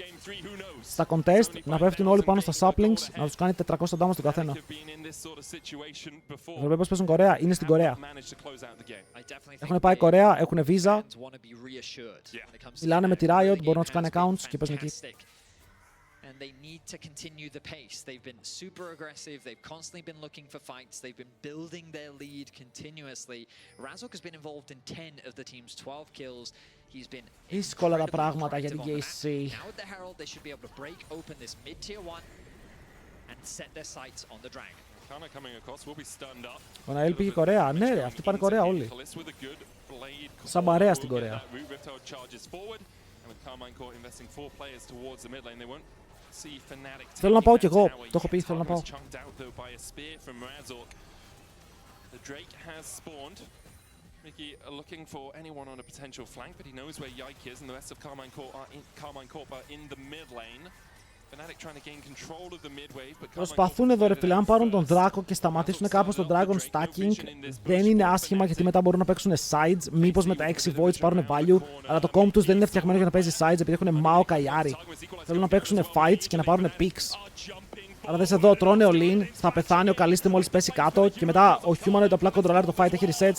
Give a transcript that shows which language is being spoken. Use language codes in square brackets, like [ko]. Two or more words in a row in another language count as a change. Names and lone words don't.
[el] Στα contest να πέφτουν όλοι πάνω στα saplings, να τους κάνει 400 damage στον καθένα. Βλέπω πως παίζουν Κορέα, είναι στην Κορέα. Έχουν πάει Κορέα, έχουν visa. Μιλάνε με τη Riot, μπορούν να τους κάνει accounts και παίζουν εκεί. [en] And they need to continue the pace. They've been super aggressive. They've constantly been looking for fights. They've been building their lead continuously. Razork has been involved in 10 of the team's 12 kills. He's been [el] δύσκολα τα πράγματα για την KC. [en] Now with the Herald, they should be able to break open this mid-tier 1 and set their sights on the Dragon. [el] Ο Ναήλ πήγε Κορέα. Ναι ρε, αυτοί πάνε Κορέα όλοι. Σαν παρέα στην Κορέα. Θέλω να πάω κι εγώ. Το έχω πει, θέλω να πάω. [en] Mickey looking for anyone on a potential flank, but he knows where Yike is, and the rest of Carmine Corp are in the mid lane. Fnatic trying to gain control of the mid wave, but [el] προσπαθούν εδώ ρε φίλε, αν πάρουν τον Δράκο και σταματήσουν κάπως τον [en] Dragon Stacking, [el] δεν είναι άσχημα γιατί μετά μπορούν να παίξουν sides, μήπως με τα 6 voids πάρουν value, αλλά το comp τους δεν είναι φτιαγμένο για να παίζει sides επειδή έχουν Maokai Ari. Θέλουν να παίξουν fights και να πάρουν picks. Αλλά δες εδώ, τρώνε ο Lin, θα πεθάνει ο Καλίστη μόλις πέσει κάτω και μετά ο Humanoid απλά κοντρολάρει το fight, έχει resets.